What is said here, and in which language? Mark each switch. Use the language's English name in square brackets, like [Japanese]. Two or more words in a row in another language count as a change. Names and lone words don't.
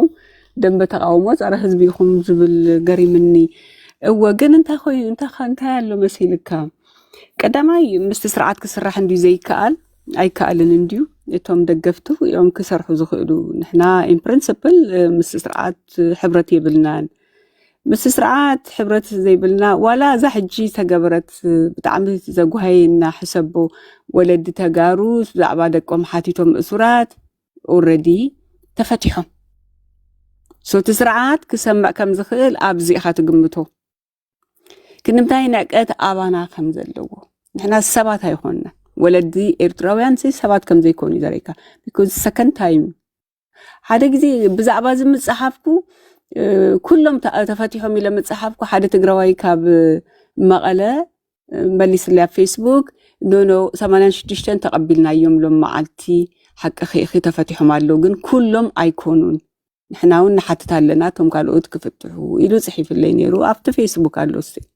[Tigrinya] ደንበ ተቃውሞ ጸረ ህዝቢ ይኹም ዝብል ገሪምኒ እወ ግን እንታይ ኮይኑ እንታይ ኣሎ መሲልካ ቀዳማይ ምስቲ ስርዓት ክስራሕ እንዲዩ ዘይከኣል ኣይከኣልን እንዲዩ እቶም ደገፍቱ እዮም ክሰርሑ ዝኽእሉ ንሕና [English] in principle [Tigrinya] ምስ ስርዓት ሕብረት የብልናን ምስ ስርዓት ሕብረት ዘይብልና ዋላ እዛ ሕጂ ተገበረት ብጣዕሚ ዘጓሃየና ሕሰቦ ወለዲ ተጋሩ ብዛዕባ ደቆም ሓቲቶም እሱራት ኦልሬዲ ተፈቲሖም ሶቲ ስርዓት ክሰምዕ ከም ዝኽእል ኣብዚ ኢኻ ትግምቶ ክንምታይ ነቀት ኣባና ከም ዘለዎ ንሕና ሰባት ኣይኮንና ወለዲ ኤርትራውያን ሰባት ከም ዘይኮኑ ዘረይካ [English] because second time [Tigrinya] ሓደ ግዜ ብዛዕባ ዝምጽሓፍኩ ኩሎም ተፈቲሖም ኢለ መጽሓፍኩ ሓደ ትግራዋይ ካብ መቐለ መሊስልያ ፌስቡክ ኖ 86 ተቀቢልናዮም ሎም መዓልቲ ሓቂ ኺ ተፈቲሖም ኣለዉ ግን ኩሎም ኣይኮኑን ንሕና እውን ንሓትት ኣለና ቶም ካልኦት ክፍትሑ ኢሉ ጽሒፍለይ ነይሩ ኣብቲ ፌስቡክ ኣሎስ